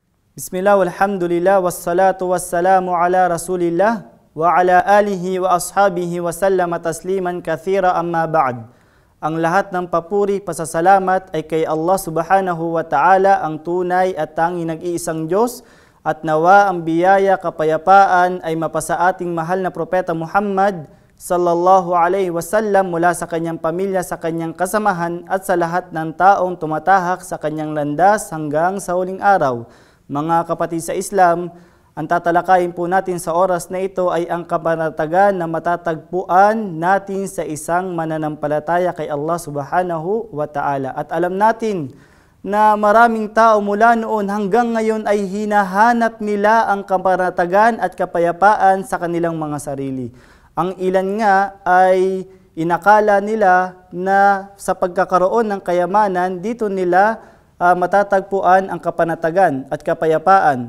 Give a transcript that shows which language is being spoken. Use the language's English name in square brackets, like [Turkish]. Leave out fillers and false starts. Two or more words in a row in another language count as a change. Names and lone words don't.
[Arabic] بسم الله والحمد لله والصلاة والسلام على رسول الله وعلى آله وأصحابه وسلم تسليما كثيرا أما بعد. [Filipino] Ang lahat ng papuri, pasasalamat ay kay Allah [Arabic] سبحانه وتعالى, [Filipino] ang tunay at tanging nag-iisang Diyos, at nawa ang biyaya, kapayapaan ay mapasa ating mahal na propeta Muhammad [Arabic] صلى الله عليه وسلم [Filipino] mula sa kanyang pamilya, sa kanyang kasamahan at sa lahat ng taong tumatahak sa kanyang landas hanggang sa huling araw. Mga kapatid sa Islam, ang tatalakayin po natin sa oras na ito ay ang kapanatagan na matatagpuan natin sa isang mananampalataya kay Allah [Arabic] سبحانه وتعالى. [Filipino] At alam natin na maraming tao mula noon hanggang ngayon ay hinahanap nila ang kapanatagan at kapayapaan sa kanilang mga sarili. Ang ilan nga ay inakala nila na sa pagkakaroon ng kayamanan, dito nila matatagpuan ang kapanatagan at kapayapaan.